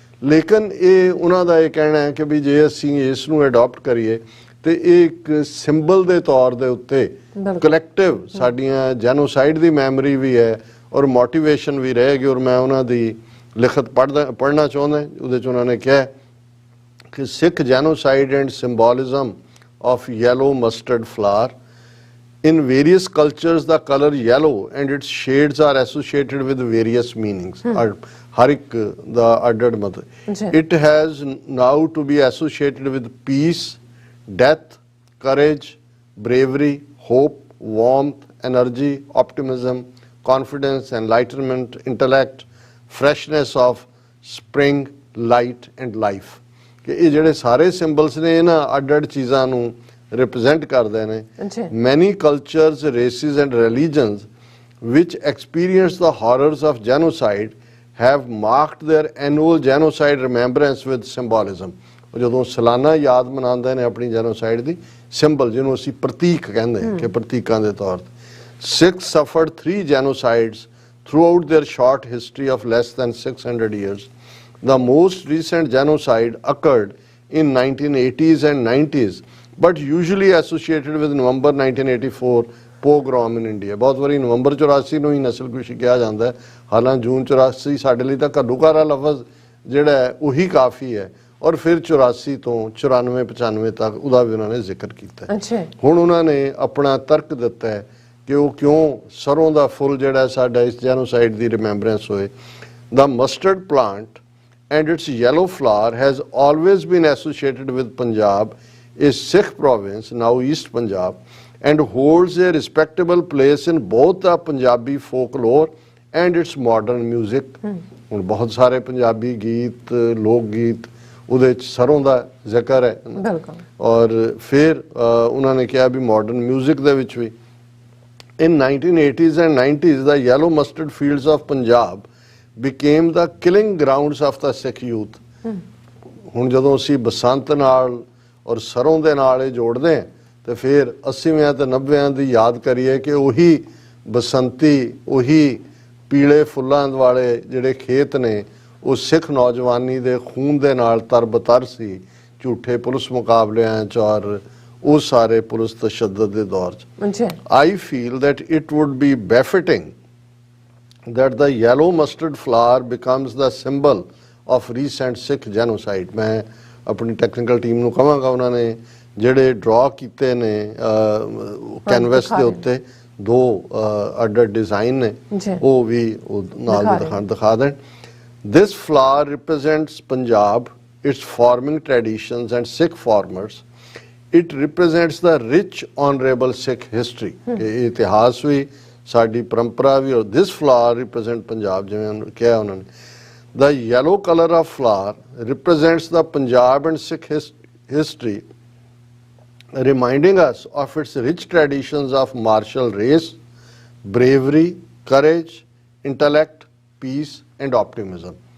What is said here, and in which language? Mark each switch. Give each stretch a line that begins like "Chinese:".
Punjabi: ਲੇਕਿਨ ਇਹ ਉਹਨਾਂ ਦਾ ਇਹ ਕਹਿਣਾ ਹੈ ਕਿ ਵੀ ਜੇ ਅਸੀਂ ਇਸ ਨੂੰ ਅਡਾਪਟ ਕਰੀਏ ਤੇ ਇਹ ਇੱਕ ਸਿੰਬਲ ਦੇ ਤੌਰ ਦੇ ਉੱਤੇ ਕਲੈਕਟਿਵ ਸਾਡੀਆਂ ਜੈਨੋਸਾਈਡ ਦੀ ਮੈਮਰੀ ਵੀ ਹੈ ਔਰ ਮੋਟੀਵੇਸ਼ਨ ਵੀ ਰਹੇਗੀ। ਔਰ ਮੈਂ ਉਹਨਾਂ ਦੀ ਲਿਖਤ ਪੜ੍ਹਨਾ ਚਾਹੁੰਦਾ, ਉਹਦੇ 'ਚ ਉਹਨਾਂ ਨੇ ਕਿਹਾ ਕਿ ਸਿੱਖ genocide and ਸਿੰਬੋਲਿਜ਼ਮ
English: of yellow mustard flower. In various cultures the color yellow and its shades are associated with various meanings.
Punjabi: har ek da added matlab
English: it has now to be associated with peace, death, courage, bravery, hope, warmth, energy, optimism, confidence, enlightenment, intellect, freshness of spring, light and life.
Punjabi: ਕਿ ਇਹ ਜਿਹੜੇ ਸਾਰੇ ਸਿੰਬਲਸ ਨੇ ਇਹਨਾਂ ਅੱਡ-ਅੱਡ ਚੀਜ਼ਾਂ ਨੂੰ represent ਕਰਦੇ ਨੇ।
English: Many cultures, races and religions which experience the horrors of genocide have marked their annual genocide remembrance with symbolism।
Punjabi: ਜਦੋਂ ਸਾਲਾਨਾ ਯਾਦ ਮਨਾਉਂਦੇ ਨੇ ਆਪਣੀ ਜੈਨੋਸਾਈਡ ਦੀ ਸਿੰਬਲ, ਜਿਹਨੂੰ ਅਸੀਂ ਪ੍ਰਤੀਕ ਕਹਿੰਦੇ ਹਾਂ ਕਿ ਪ੍ਰਤੀਕਾਂ ਦੇ ਤੌਰ ਤੇ।
English: Sikhs suffered 3 genocides throughout their short history of less than 600 years. The most recent genocide occurred in 1980s and 90s, but usually associated with November 1984 pogrom in India।
Punjabi: ਬਹੁਤ ਵਾਰੀ ਨਵੰਬਰ 84 ਨੂੰ ਹੀ ਨਸਲਕੁਸ਼ੀ ਕਿਹਾ ਜਾਂਦਾ ਹੈ, ਹਾਲਾਂਕਿ ਜੂਨ 84 ਸਾਡੇ ਲਈ ਤਾਂ ਘੱਲੂਘਾਰਾ ਲਫ਼ਜ਼ ਜਿਹੜਾ ਹੈ ਉਹੀ ਕਾਫੀ ਹੈ, ਔਰ ਫਿਰ 84 ਤੋਂ 94-95 ਤੱਕ ਉਹਦਾ ਵੀ ਉਹਨਾਂ ਨੇ ਜ਼ਿਕਰ ਕੀਤਾ। ਹੁਣ ਉਹਨਾਂ ਨੇ ਆਪਣਾ ਤਰਕ ਦਿੱਤਾ ਹੈ ਕਿ ਉਹ ਕਿਉਂ ਸਰੋਂ ਦਾ ਫੁੱਲ ਜਿਹੜਾ ਸਾਡਾ ਇਸ ਜੈਨੋਸਾਈਡ ਦੀ ਰਿਮੈਂਬਰੈਂਸ ਹੋਏ।
English: The mustard plant and its yellow flower has always been associated with Punjab, a Sikh province, now East Punjab, and holds a respectable place in both the Punjabi folklore and its modern music।
Punjabi: ਹੁਣ ਬਹੁਤ ਸਾਰੇ ਪੰਜਾਬੀ ਗੀਤ, ਲੋਕ ਗੀਤ ਉਹਦੇ ਚ ਸਰੋਂ ਦਾ ਜ਼ਿਕਰ ਹੈ, ਔਰ ਫਿਰ ਉਹਨਾਂ ਨੇ ਕਿਹਾ ਵੀ ਮਾਡਰਨ ਮਿਊਜ਼ਿਕ ਦੇ ਵਿੱਚ ਵੀ।
English: In 1980s and 90s, the yellow mustard fields of Punjab became the killing grounds of the Sikh youth।
Punjabi: ਹੁਣ ਜਦੋਂ ਅਸੀਂ ਬਸੰਤ ਨਾਲ ਔਰ ਸਰੋਂ ਦੇ ਨਾਲ ਇਹ ਜੋੜਦੇ ਹਾਂ ਤੇ ਫਿਰ 80ਵਿਆਂ ਤੇ 90ਵਿਆਂ ਦੀ ਯਾਦ ਕਰੀਏ ਕਿ ਉਹੀ ਬਸੰਤੀ, ਉਹੀ ਪੀਲੇ ਫੁੱਲਾਂ ਵਾਲੇ ਜਿਹੜੇ ਖੇਤ ਨੇ ਉਹ ਸਿੱਖ ਨੌਜਵਾਨੀ ਦੇ ਖੂਨ ਦੇ ਨਾਲ ਤਰਬਤਰ ਸੀ, ਝੂਠੇ ਪੁਲਿਸ ਮੁਕਾਬਲਿਆਂ 'ਚ ਔਰ ਉਹ ਸਾਰੇ ਪੁਲਿਸ ਤਸ਼ੱਦਦ ਦੇ ਦੌਰ 'ਚ।
English: I feel that it would be befitting that the yellow mustard flower becomes the symbol of recent Sikh genocide।
Punjabi: ਮੈਂ ਆਪਣੀ ਟੈਕਨੀਕਲ ਟੀਮ ਨੂੰ ਕਹਾਂਗਾ ਉਹਨਾਂ ਨੇ ਜਿਹੜੇ ਡਰਾ ਕੀਤੇ ਨੇ ਕੈਨਵਸ ਦੇ ਉੱਤੇ 2 ਅੱਡ ਡਿਜ਼ਾਈਨ ਨੇ, ਉਹ ਵੀ ਨਾਲ ਦਿਖਾ ਦੇਣ।
English: This flower represents Punjab, its farming traditions and Sikh farmers। It represents the rich honorable Sikh history।
Punjabi: ਕਿ ਇਤਿਹਾਸ ਵੀ ਸਾਡੀ ਪਰੰਪਰਾ ਵੀ, ਔਰ
English: this flower represent Punjab,
Punjabi: ਜਿਵੇਂ ਕਿਹਾ ਉਹਨਾਂ ਨੇ।
English: The yellow color of flower represents the Punjab and Sikh history, reminding us of its rich traditions of martial race, bravery, courage, intellect, peace and optimism।